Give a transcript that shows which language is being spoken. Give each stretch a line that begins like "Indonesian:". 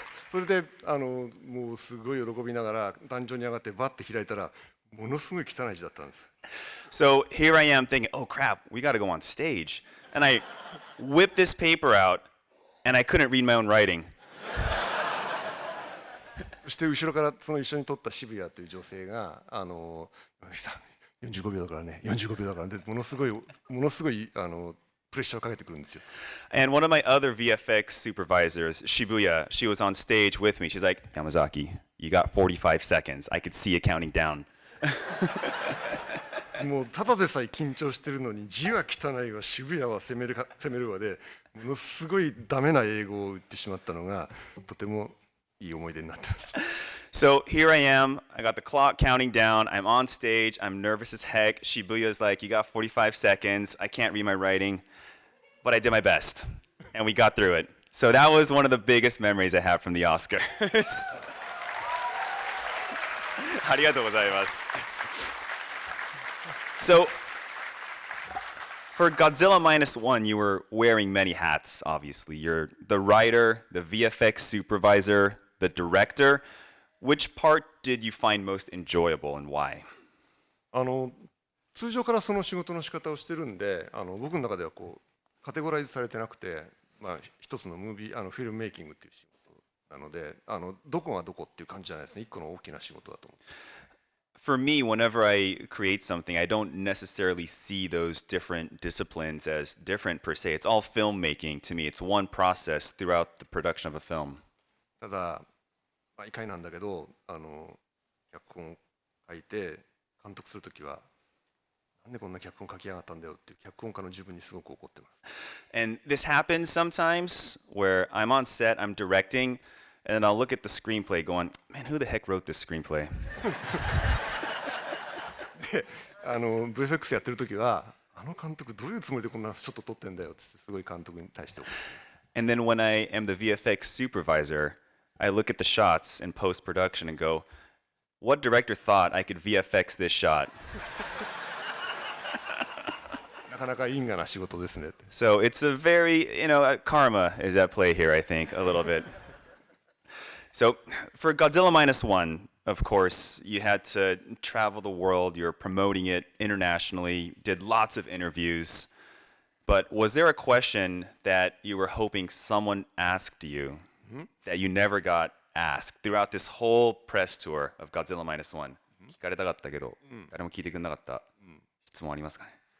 Japanese: それでもうすごい喜びながら壇上に上がってバッて開いたらものすごい汚い字だったんです。
English: So here I am thinking, oh crap, we got to go on stage. And I whipped this paper out, and I couldn't read my own writing.
Japanese: そして後ろからその一緒に撮った渋谷という女性が45秒だからね、45秒だからね、ものすごいプレッシャーをかけてくるんですよ。
English: And one of my other VFX supervisors, Shibuya, she was on stage with me. She's like, Yamazaki, you got 45 seconds. I could see you counting down.
Japanese: もうただでさえ緊張してるのに字は汚いわ、渋谷は攻めるわで、ものすごいダメな英語を言ってしまったのがとてもいい思い出になってます。
English: So here I am. I got the clock counting down. I'm on stage. I'm nervous as heck. Shibuya's like, you got 45 seconds. I can't read my writing. But I did my best. And we got through it. So that was one of the biggest memories I have from the Oscars.
Japanese: ありがとうございます。
English: So, for Godzilla Minus One, you were wearing many hats, obviously. You're the writer, the VFX supervisor, the director. Which part did you find most enjoyable and why?
Japanese: 通常からその仕事の仕方をしてるんで、僕の中ではカテゴライズされてなくて、一つのフィルムメイキングっていう仕事なので、どこがどこっていう感じじゃないですね。一個の大きな仕事だと思う。
English: For me, whenever I create something, I don't necessarily see those different disciplines as different per se. It's all filmmaking to me. It's one process throughout the production of a film.
Japanese: ただ、毎回なんだけど、脚本を書いて監督するときは、なんでこんな脚本書きやがったんだよっていう脚本家の自分にすごく怒ってます。
English: And this happens sometimes where I'm on set, I'm directing, and I'll look at the screenplay going, man, who the heck wrote this screenplay?
Japanese: で、VFX やってるときは、監督どういうつもりでこんなショット撮ってんだよってすごい監督に対して怒ってます。
English: And then when I am the VFX supervisor, I look at the shots in post-production and go, what director thought I could VFX this shot?
Japanese: なかなか因果な仕事ですねって。
English: So it's a very, karma is at play here, I think, a little bit. So for Godzilla Minus One, of course, you had to travel the world. You're promoting it internationally, did lots of interviews. But was there a question that you were hoping someone asked you that you never got asked throughout this whole press tour of Godzilla Minus One?
Japanese: 聞かれたかったけど、誰も聞いてくれなかった質問ありますかね？